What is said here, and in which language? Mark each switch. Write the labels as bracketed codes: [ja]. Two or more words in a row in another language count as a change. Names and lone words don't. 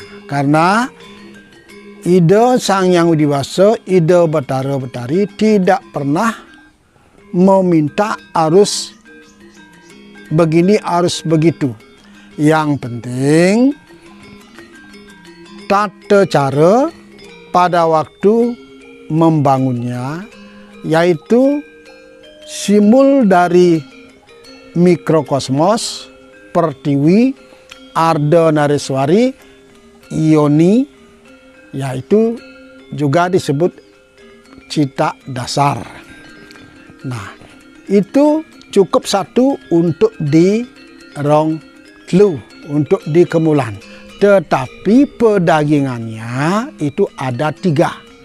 [id] Karena Ida Sang Hyang Widiwasa, Ida Betara Betari tidak pernah meminta harus begini, harus begitu. Yang penting tata cara pada waktu membangunnya, yaitu simbol dari mikrokosmos, pertiwi, arda nareswari, ioni, yaitu juga disebut cita dasar. Nah, itu cukup satu untuk di [ban] rong telu, [id] untuk di kemulan. Tetapi pedagingannya itu ada 3.